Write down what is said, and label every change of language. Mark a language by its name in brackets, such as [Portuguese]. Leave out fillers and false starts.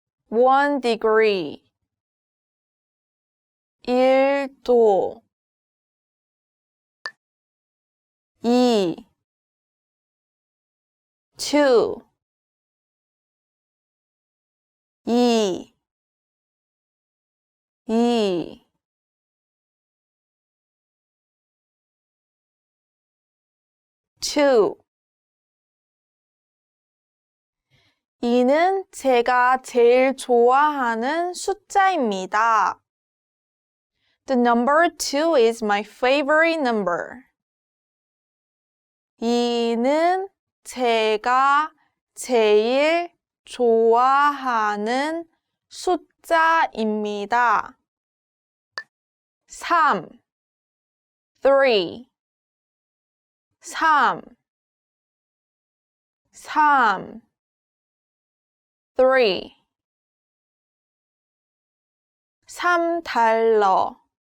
[Korean] 1 degree 1도 2 2 2 2 2 2는 제가 제일 좋아하는 숫자입니다. [English] The number 2 is my favorite number. [Korean] 2는 제가 제일 좋아하는 숫자입니다. 3 3 3 3 3 $3